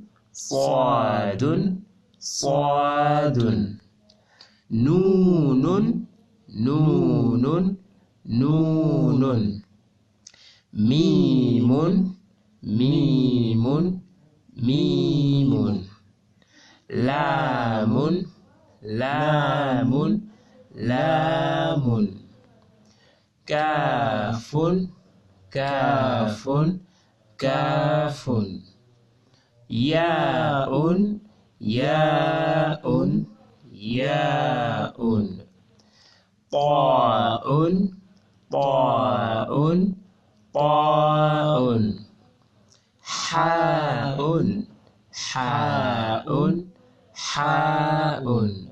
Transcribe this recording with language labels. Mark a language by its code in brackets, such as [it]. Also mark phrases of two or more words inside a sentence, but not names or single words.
[ar] صادٌ. صادٌ. نونٌ. نونٌ. نونٌ. ميمٌ. ميمٌ. ميمٌ. لامٌ. لامٌ. لامٌ. كافٌ. Kafun. كاف ياء ياء ياء طاء طاء طاء حاء حاء حاء